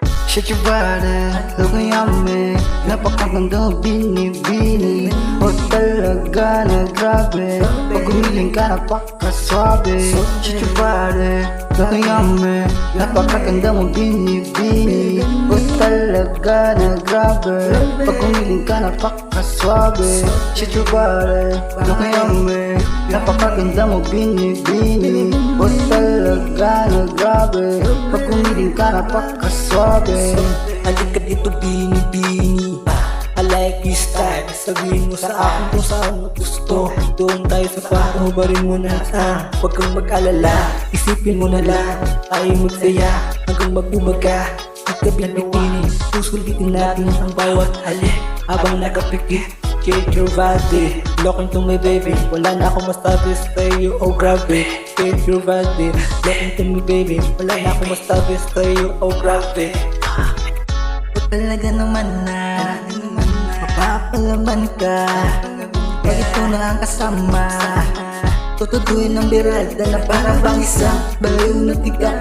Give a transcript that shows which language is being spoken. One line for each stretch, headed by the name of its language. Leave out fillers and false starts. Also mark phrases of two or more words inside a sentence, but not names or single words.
English: Shake your body, look yummy.
Filipino: Napakaganda mo bini-bini. O talaga na grabe. Pag gumiling ka napakaswabe.
English: Shake your body, look yummy.
Filipino: Napakaganda mo bini-bini. O talaga na grabe. Pag gumiling ka napakaswabe.
English: Shake your body, look yummy.
Filipino: Napakaganda mo bini-bini. O talaga na grabe. Pag gumiling ka napakaswabe. Halika dito bini-bini,
English: I like your style.
Filipino: Sabihin mo sa akin kung saan mo gusto. Doon tayo sa parang hubarin mo na. Huwag kang mag-alala, isipin mo na lang. Tayo magsaya hanggang magbumaga. Ikabi-bini, susulitin natin ang bawat halik. Habang nakapikit,
English: shake your body. Lock into me baby,
Filipino: wala na akong masabi sa'yo, oh grabe.
English: Shake your body, lock into me baby,
Filipino: wala na akong masabi sa'yo, oh grabe. Talaga naman na mapapalaban ka. Pag ito na ang kasama, tutuduin ng birada na para bang isang baliw na tiga.